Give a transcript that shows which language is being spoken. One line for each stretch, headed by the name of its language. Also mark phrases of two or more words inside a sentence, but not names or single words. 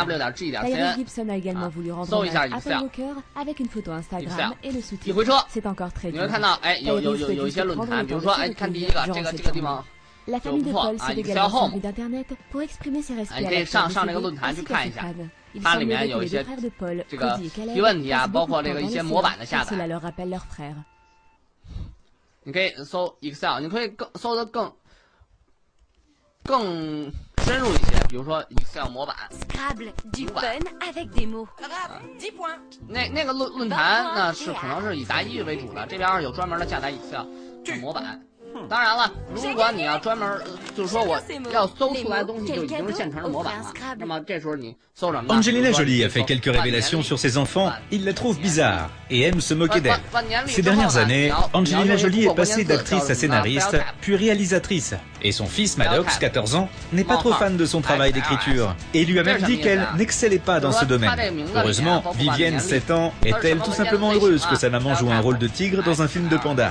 French: Tyrese Gibson a également voulu rendre hommage à Paul Walker avec une photo Instagram et le sous-titre « C'est encore très dur ». Tyrese souhaite prendre le temps de se recueillir durant cette journée. La famille de Paul s'est également servi d'internet pour exprimer ses respects à l'acteur décédé ainsi qu'à ses fans. Il semblerait que les 2 frères de Paul, Cody et Caleb, passent beaucoup de temps dans les séries, car cela leur rappelle leur frère.
Chinese: 你可以搜 Excel， 你可以搜的更深入一些，比如说 Excel 模板。
French: Scrabble du fun avec des mots。10 points。
Chinese: 那个论坛呢是可能是以答疑为主的，这边有专门的下载 Excel 的模板。当然了，如果你要专门就是说我要搜出来的东西就已经是现成的模板了，那么这时候你搜什么呢
French: Angelina Jolie a fait quelques révélations sur ses enfants. Il la trouve bizarre et aime se moquer d'elle. Ces dernières années, Angelina Jolie est passée d'actrice à scénariste, puis réalisatrice. Et son fils Maddox, 14 ans, n'est pas trop fan de son travail d'écriture. Et lui a même dit qu'elle n'excellait pas dans ce domaine. Heureusement, Vivienne, 7 ans, est-elle tout simplement heureuse que sa maman joue un rôle de tigre dans un film de panda.